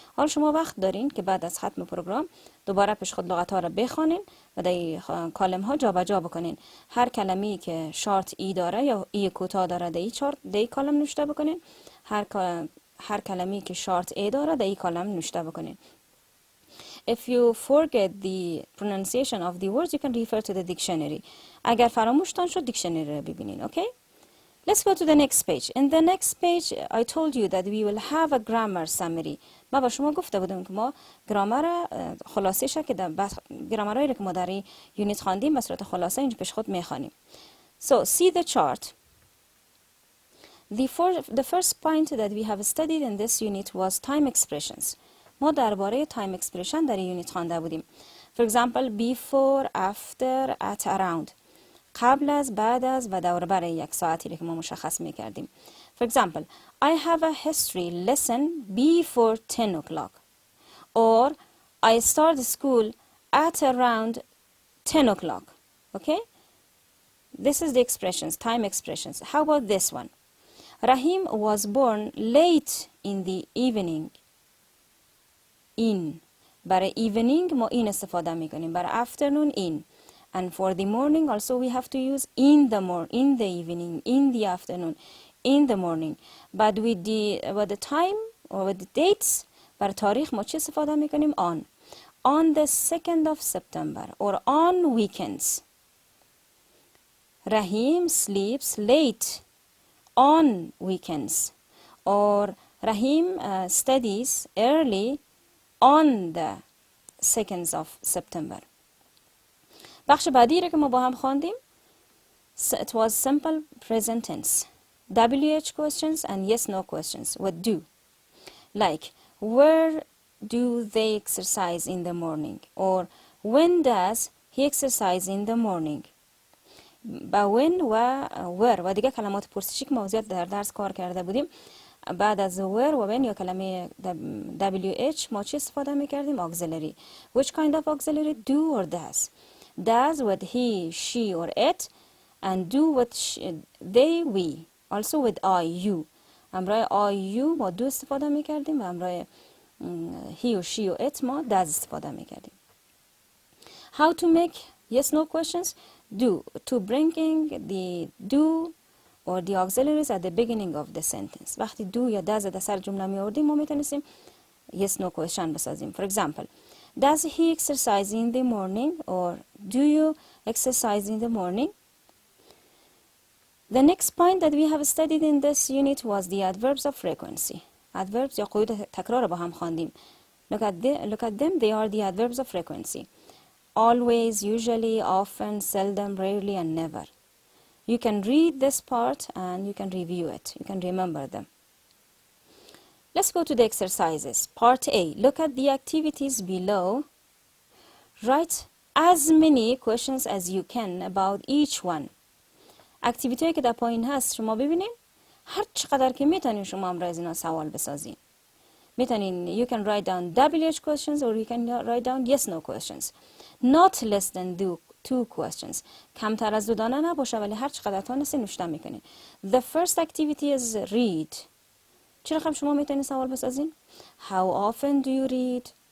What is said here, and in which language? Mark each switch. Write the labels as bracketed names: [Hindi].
[Persian] حالا شما وقت دارین که بعد از ختم پروگرام دوباره پیش خود لغت ها را بخوانین و در کالم ها جابجا بکنین. هر کلمه‌ای که شارت ای داره یا ای کوتاه داره در این کالم نوشته بکنین. هر کلمه‌ای که شارت ای داره در این کالم نوشته بکنین. [English] If you forget the pronunciation of the words, you can refer to the dictionary. [Persian] اگر فراموشتان شد دیکشنری رو ببینین. [English] Okay? Let's go to the next page. In the next page, I told you that we will have a grammar summary. [Persian] ما با شما گفته بودم که ما گرامر خلاصه شه که گرامرایی رو که ما در این یونیت خواندیم به صورت خلاصه اینجا پیش خود میخوانیم. [English] So, see the chart. The first point that we have studied in this unit was time expressions. [Persian] ما درباره time expression در این یونیت خوانده بودیم. [English] For example, before, after, at, around. [Persian] قبل از، بعد از و دور بر یک ساعتی که ما مشخص میکردیم. [English] For example, I have a history lesson before 10 o'clock. Or, I start school at around 10 o'clock. Okay? This is the expressions, time expressions. How about this one? Rahim was born late in the evening. In. [Persian] برای evening ما این استفاده میکنیم. [English] برای afternoon in. And for the morning also we have to use in the evening, in the afternoon, in the morning. But with the time or with the dates, [Persian] برای تاریخ ما چی استفاده میکنیم؟ [English] on. On the 2nd of September or on weekends. Rahim sleeps late on weekends. Or Rahim studies early on the 2nd of September. [Persian] بخش بعدی رو که ما با هم خواندیم [English] it was simple present tense. WH questions and yes no questions. What do? Like, where do they exercise in the morning? Or when does he exercise in the morning? [Persian] با when و where و دیگه کلمات پرسشی که ما زیاد در درس کار کرده بودیم. بعد از where و when یا کلمه WH ما چی استفاده میکردیم؟ auxiliary. [English] Which kind of auxiliary? Do or does? Does with he, she or it, and do with they, we. Also with I, you. [Persian] امرای I, you ما do استفاده میکردیم و امرای he or she or it ما does استفاده میکردیم. [English] How to make yes no questions? Do. To bringing the do or the auxiliaries at the beginning of the sentence. [Persian] وقتی do یا does در سر جمله می آوردیم ما میتونستیم yes no question بسازیم. [English] For example, does he exercise in the morning? Or do you exercise in the morning? The next point that we have studied in this unit was the adverbs of frequency. [Persian] Adverbs یا قیود تکرار با هم خواندیم. [English] Look at them. They are the adverbs of frequency. Always, usually, often, seldom, rarely, and never. You can read this part and you can review it. You can remember them. Let's go to the exercises. Part A. Look at the activities below. Write as many questions as you can about each one. [Persian] اکتیویتی که در پایین هست شما ببینین، هر چقدر که میتونین شما هم از اینا سوال بسازین. میتونین [English] you can write down WH questions or you can write down yes no questions. Not less than two questions. [Persian] کمتر از 2 دانه نباشه، ولی هر چقدر تونستین نوشته میکنین. [English] The first activity is read. [Persian] چه رقم شما میتونین سوال بسازین؟ [English] How often do you read?